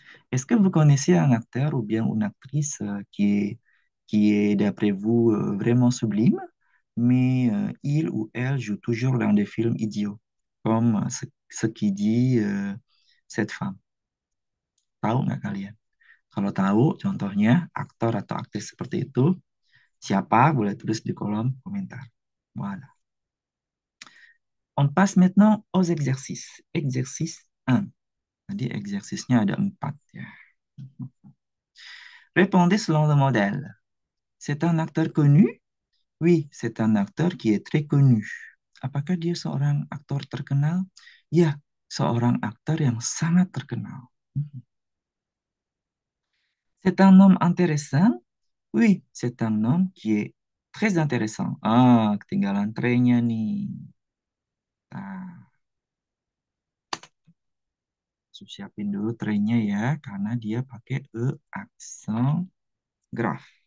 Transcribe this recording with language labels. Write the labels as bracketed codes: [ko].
[fr] Est-ce que vous connaissez un acteur ou bien une actrice qui est d'après vous vraiment sublime, mais il ou elle joue toujours dans des films idiots, comme ce qui dit cette femme. [id] Tahu nggak kalian? Kalau tahu, contohnya aktor atau aktris seperti itu, siapa? Boleh tulis di kolom komentar. Voilà. [fr] On passe maintenant aux exercices. [id] Exercice 1. Jadi exercice-nya ada 4 ya. [fr] Répondez selon le modèle. C'est un acteur connu? Oui, c'est un acteur qui est très connu. [id] Apakah dia seorang aktor terkenal? Ya, seorang aktor yang sangat terkenal. [fr] C'est un homme intéressant? Oui, c'est un homme qui est très intéressant. [id] Ah, ketinggalan tre-nya nih. Nah, siapin dulu tre-nya ya, karena dia pakai aksen graf.